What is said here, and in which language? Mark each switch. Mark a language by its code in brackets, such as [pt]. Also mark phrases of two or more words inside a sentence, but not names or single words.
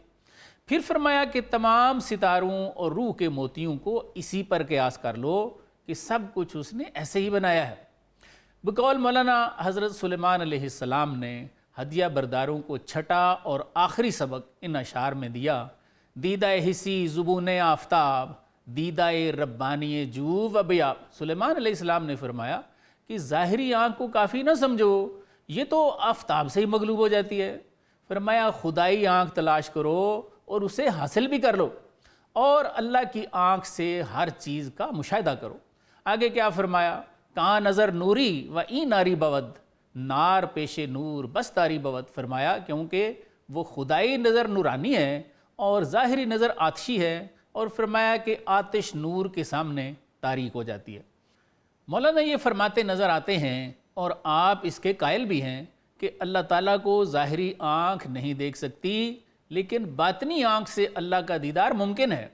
[ur] پھر فرمایا کہ تمام ستاروں اور روح کے موتیوں کو اسی پر قیاس کر لو کہ سب کچھ اس نے ایسے ہی بنایا ہے۔ بقول مولانا حضرت سلیمان علیہ السلام نے ہدیہ برداروں کو چھٹا اور آخری سبق ان اشعار میں دیا: [fa] دیدہ حسی زبون آفتاب، دیدہ ربانی جو و بیاب۔ [ur] سلیمان علیہ السلام نے فرمایا کہ ظاہری آنکھ کو کافی نہ سمجھو، یہ تو آفتاب سے ہی مغلوب ہو جاتی ہے۔ فرمایا خدائی آنکھ تلاش کرو اور اسے حاصل بھی کر لو، اور اللہ کی آنکھ سے ہر چیز کا مشاہدہ کرو۔ آگے کیا فرمایا؟ [fa] کان نظر نوری و این ناری بود، نار پیش نور بس تاری بود۔ [ur] فرمایا کیونکہ وہ خدائی نظر نورانی ہے اور ظاہری نظر آتشی ہے، اور فرمایا کہ آتش نور کے سامنے تاریک ہو جاتی ہے۔ مولانا یہ فرماتے نظر آتے ہیں اور آپ اس کے قائل بھی ہیں کہ اللہ تعالیٰ کو ظاہری آنکھ نہیں دیکھ سکتی، لیکن باطنی آنکھ سے اللہ کا دیدار ممکن ہے۔